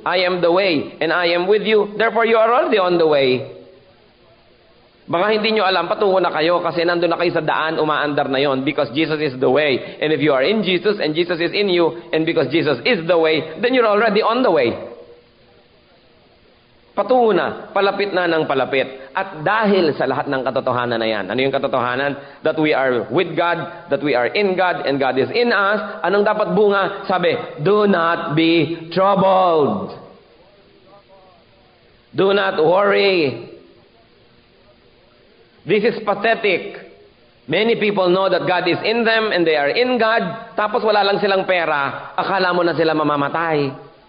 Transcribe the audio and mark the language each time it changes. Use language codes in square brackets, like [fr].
[en] I am the way and I am with you. Therefore, you are already on the way. [tl] Baka hindi nyo alam, patungo na kayo kasi nandun na kayo sa daan, umaandar na yon [en] because Jesus is the way. And if you are in Jesus and Jesus is in you and because Jesus is the way, then you're already on the way. [tl] Patungo na, palapit na ng palapit. At dahil sa lahat ng katotohanan na yan, ano yung katotohanan? [en] That we are with God, that we are in God, and God is in us. [tl] Anong dapat bunga? Sabi, [en] do not be troubled. Do not worry. This is pathetic. Many people know that God is in them and they are in God, [tl] tapos wala lang silang pera, akala mo na sila mamamatay.